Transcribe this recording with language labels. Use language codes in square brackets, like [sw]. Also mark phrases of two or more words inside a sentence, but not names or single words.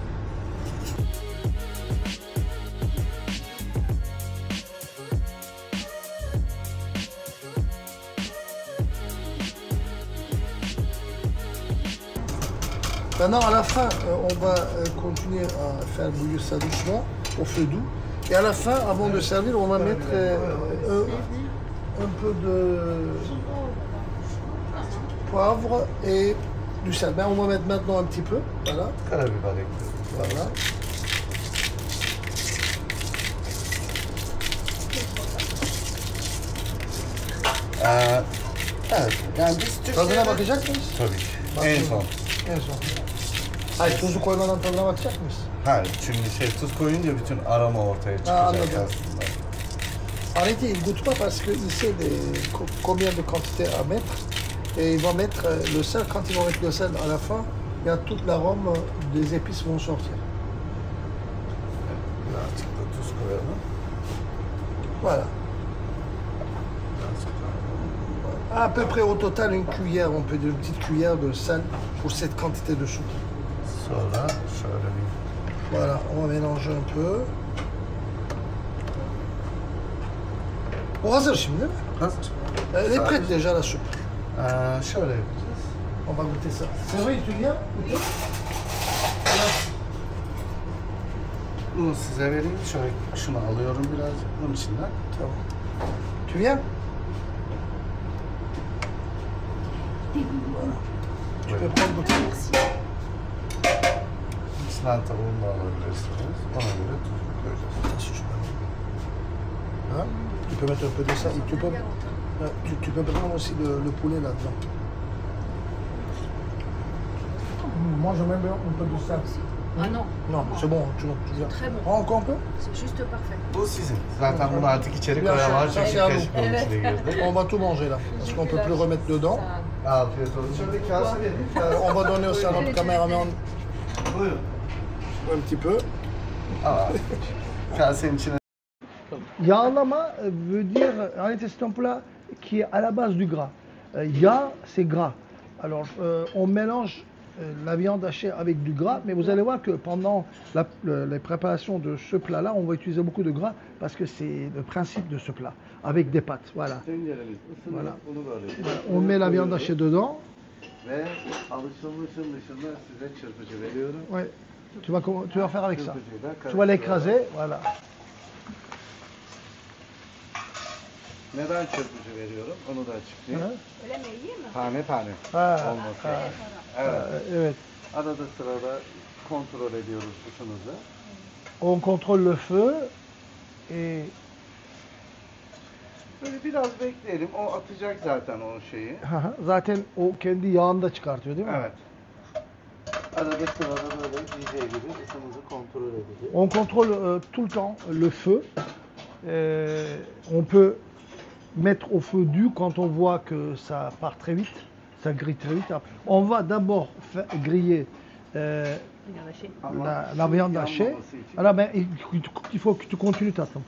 [fr] Maintenant, à la fin, on va continuer à faire bouillir ça doucement, au feu doux. Et à la fin, avant de servir, on va mettre un peu de poivre et du sel. Ben, on va mettre maintenant un petit peu, voilà. [tr] Karabiber ekliyoruz. [fr] Voilà. [tr] Evet, yani biz Tadına bakacak mıyız? Tabii ki. Bak En şimdi. son. En son. Hayır, tuzu koymadan tadına bakacak mıyız? Hayır, çünkü tuz koyunca bütün aroma ortaya çıkacak anladım. aslında. [fr] Arrêtez, il ne goûte pas parce qu'il sait combien de quantité à mettre. Et il va mettre le sel. Quand il va mettre le sel à la fin, il y a toute l'arôme des épices vont sortir. [tr] Birazcık da tuz koyalım. [fr] Voilà. À peu près au total une cuillère, on peut dire une petite cuillère de sel pour cette quantité de soupe. [tr] Sonra şöyle bir... [fr] Voilà, on va mélanger un peu. [tr] O hazır şimdi değil mi? Hazır. [fr] Elle est prête déjà la soupe. [tr] Şöyle yapacağız. [fr] On va goûter ça. C'est vrai, tu viens goûter? [tr] Bunu size vereyim. Şöyle şunu alıyorum birazcık bunun içinden. Tamam. [fr] Tu viens? Voilà. Tu peux prendre goûter. [tr] İçinden tavuğunu da alabilirsiniz. Ona göre tuzunu koyacağız. [fr] Hein? Tu peux mettre un peu de ça. Et tu peux prendre aussi le poulet là-dedans. Moi, je mets un peu de ça. Ah non, Non, c'est bon, tu viens. Très bon. Prends encore un peu? c'est juste parfait. [tr] Bu sizin. Zaten bunu artık içeri Biraz koyamam şey- çünkü şey keşke Evet. içine girdi. [fr] On va tout manger là, parce qu'on peut plus remettre dedans. [tr] Afiyet olsun. Şöyle kase vereyim. [fr] On va donner aussi à notre caméraman [tr] Buyurun. [fr] un petit peu. [tr] Kasenin içine. [fr] Yağlama veut dire, en réalité, c'est un plat qui est à la base du gras. Yağ, c'est gras. Alors, on mélange la viande hachée avec du gras, mais vous allez voir que pendant les préparations de ce plat-là, on va utiliser beaucoup de gras parce que c'est le principe de ce plat, avec des pâtes. Voilà. [tr] Tenceremiz ısınır. [fr] Voilà. [tr] Bunu böyle. [fr] Voilà. On met la viande hachée dedans. [tr] Ve alışılmışın dışında size çırpıcı veriyorum. [fr] Ouais. Tu vas faire avec ça. [tr] Çırpıcıyla [fr] Tu vas l'écraser, [tr] karıştırıyorum. [fr] voilà. [tr] Neden çırpıcı veriyorum? Onu da açıklayayım. Hı. Öyle mi, iyi mi? Tane tane Ha, olması. ha. Evet. Evet. Arada sırada kontrol ediyoruz ısınızı. [fr] On contrôle le feu et [tr] Böyle biraz bekleyelim. O atacak zaten o şeyi. zaten o kendi yağını da çıkartıyor değil mi? Evet. Arada sırada böyle DJ gibi ısınızı kontrol edeceğiz. [fr] On contrôle tout le temps le feu. On peut mettre au feu doux quand on voit que ça part très vite, ça grille très vite. On va d'abord griller la viande hachée. Alors, ben, il faut que tu continues tatlım.